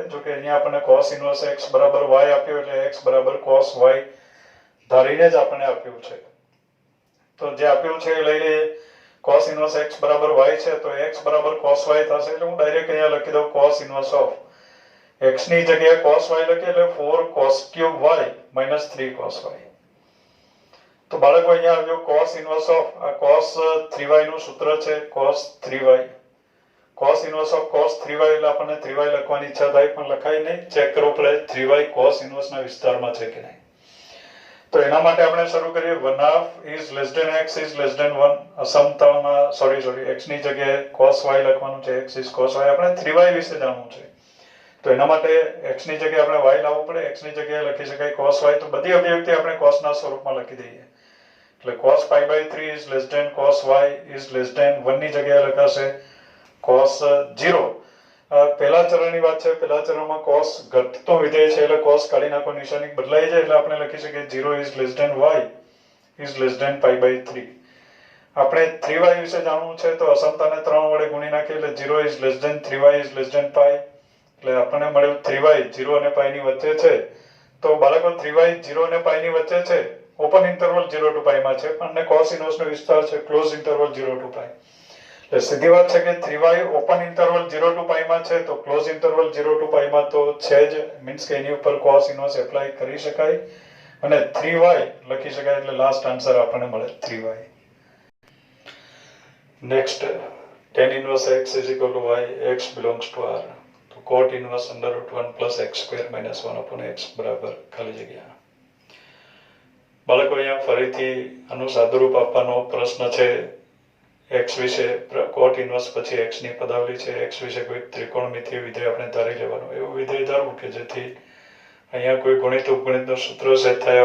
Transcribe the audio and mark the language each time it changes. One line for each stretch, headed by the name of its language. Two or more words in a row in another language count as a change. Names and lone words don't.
Gujarati: જો કે અહીંયા આપણને
English: cos inverse x
Gujarati: બરાબર y આપ્યો એટલે x બરાબર cos y ધારીને જ આપણને આપ્યું છે. તો જે આપ્યું છે એ લઈ લઈએ.
English: cos inverse x
Gujarati: બરાબર y છે તો x બરાબર cos y થશે એટલે હું ડાયરેક્ટ અહીંયા લખી દઉં
English: cos inverse of x
Gujarati: ની જગ્યાએ cos y લખીએ એટલે
English: 4 cos cube y minus 3 cos y.
Gujarati: તો બાળકો અહીંયા આવ્યો
English: cos inverse of
Gujarati: આ cos 3y નું સૂત્ર છે cos 3y.
English: cos inverse of cos 3y
Gujarati: એટલે આપણને 3y લખવાની ઈચ્છા થાય પણ લખાય નહીં. ચેક કરવું પડે 3y
English: cos inverse
Gujarati: ના વિસ્તારમાં છે કે નહીં. તો એના માટે આપણે શરૂ કરીએ
English: 1/2 is less than x is less than 1.
Gujarati: અસમતામાં સોરી x ની જગ્યાએ cos y લખવાનું છે.
English: x is cos y.
Gujarati: આપણે 3y વિશે જાણવું છે તો એના માટે x ની જગ્યાએ આપણે y લાવવું પડે. x ની જગ્યાએ લખી શકાય cos y. તો બધી અભિવ્યક્તિ આપણે cos ના સ્વરૂપમાં લખી દઈએ એટલે
English: cos pi by 3 is less than cos y is less than 1
Gujarati: ની જગ્યાએ લખાશે cos 0. પહેલા ચરણની વાત છે. પહેલા ચરણમાં cos ઘટતો વિધેય છે એટલે cos કાઢી નાખો નિશાની બદલાઈ જાય એટલે આપણે લખી શકીએ
English: 0 is less than y is less than pi by 3.
Gujarati: આપણે 3y વિશે જાણવું છે તો અસમતાને 3 વડે ગુણી નાખીએ એટલે
English: 0 is less than 3y is less than pi
Gujarati: એટલે આપણને મળ્યું 3y 0 અને pi ની વચ્ચે છે. તો બાળકો 3y 0 અને pi ની વચ્ચે છે.
English: open interval 0 to pi
Gujarati: માં છે પણ
English: cos inverse
Gujarati: નો વિસ્તાર છે
English: close interval 0 to pi.
Gujarati: એટલે સીધી વાત છે કે 3y
English: open interval 0 to pi
Gujarati: માં છે તો
English: close interval 0 to pi
Gujarati: માં તો છે જ મીન્સ કે એની ઉપર
English: cos inverse apply
Gujarati: કરી શકાય અને 3y લખી શકાય એટલે
English: last answer
Gujarati: આપણને મળે 3y.
English: નેક્સ્ટ tan inverse x is equal to y x belongs to r. તો cot inverse under root 1 plus x square minus 1 upon x
Gujarati: બરાબર ખાલી જગ્યા. બાળકો અહીંયા ફરીથી આનું સાદુરૂપ આપવાનો પ્રશ્ન છે x વિશે
English: cot inverse
Gujarati: પછી x ની પદાવલી છે, x વિશે કોઈ ત્રિકોણમિતિય વિધેય આપણે ધારી લેવાનું. એવું વિધેય ધારવું કે જેથી અહીંયા કોઈ ગુણિત ઉપગણિતનો સૂત્ર સેટ થાય.